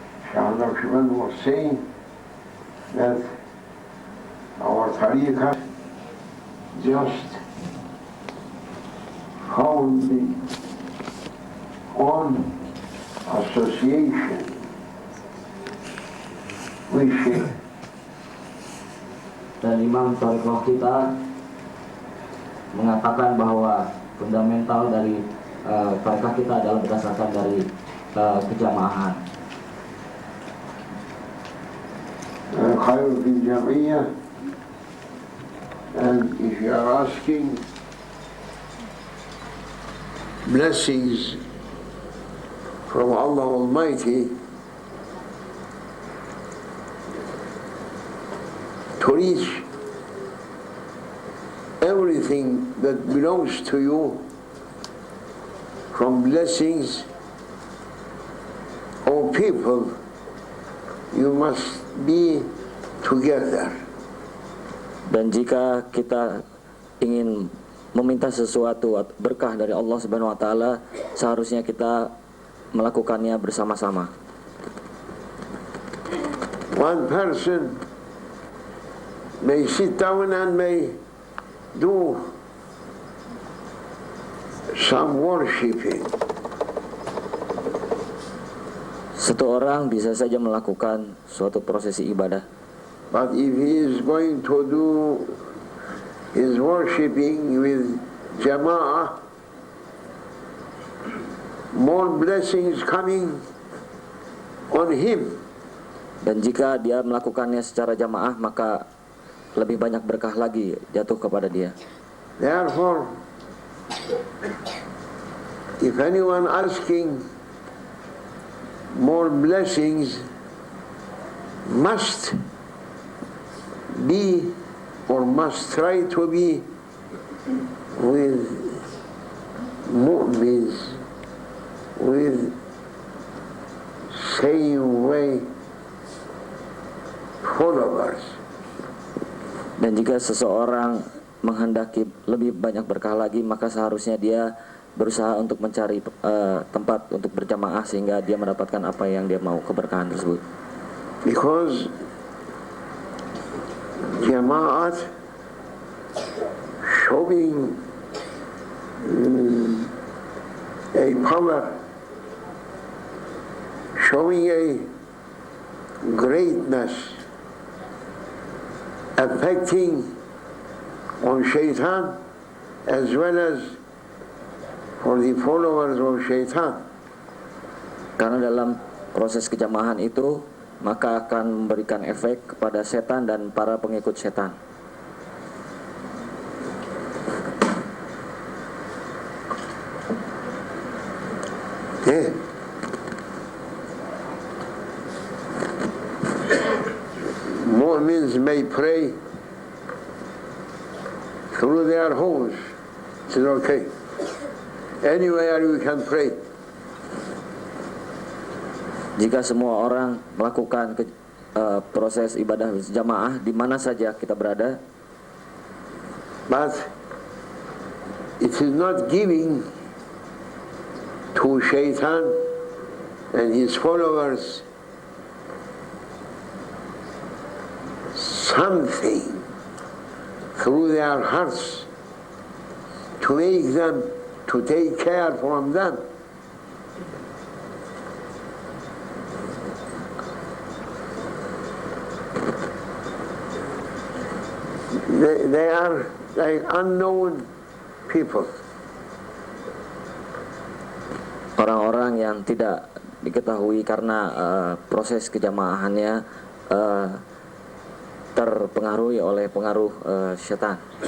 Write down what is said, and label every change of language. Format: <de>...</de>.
<en>Shahul Akhiban was saying that our Tariqat just founded on association with Shaykh.</en> <id>Dan Imam Tariqah kita mengatakan bahwa fundamental dari tariqah kita adalah berdasarkan dari kejamahan.</id> <ar>Khair fil Jam'iyyah.</ar> <en>And if you are asking blessings from Allah Almighty to reach everything that belongs to you from blessings or people, you must be together.</en> <id>Dan jika kita ingin meminta sesuatu berkah dari Allah Subhanahu wa taala, seharusnya kita melakukannya bersama-sama.</id> <en>One person may sit down and may do some worshiping.</en> <id>Satu orang bisa saja melakukan suatu prosesi ibadah.</id> <en>But if he is going to do his worshipping with jama'ah, more blessings coming on him.</en> <id>Dan jika dia melakukannya secara jamaah, maka lebih banyak berkah lagi jatuh kepada dia.</id> <en>Therefore, if anyone asking more blessings, must be or must try to be with mu'mins, with same way followers.</en> <id>Dan jika seseorang menghendaki lebih banyak berkah lagi, maka seharusnya dia berusaha untuk mencari tempat untuk berjamaah sehingga dia mendapatkan apa yang dia mau, keberkahan tersebut.</id> <en>Because Jama'at showing a power, showing a greatness, affecting on shaitan as well as for the followers of shaitan.</en> <id>Karena dalam proses kejamahan itu maka akan memberikan efek kepada setan dan para pengikut setan.</id> <en>Mu'mins may pray through their homes. It's okay. Anywhere you can pray.</en> <id>Jika semua orang melakukan proses ibadah jamaah di mana saja kita berada,</id> <en>but it is not giving to shaitan and his followers something through their hearts to make them to take care from them. they are like unknown people.</en> <id>Orang-orang yang tidak diketahui karena proses kejamaahannya terpengaruhi oleh pengaruh setan.</id>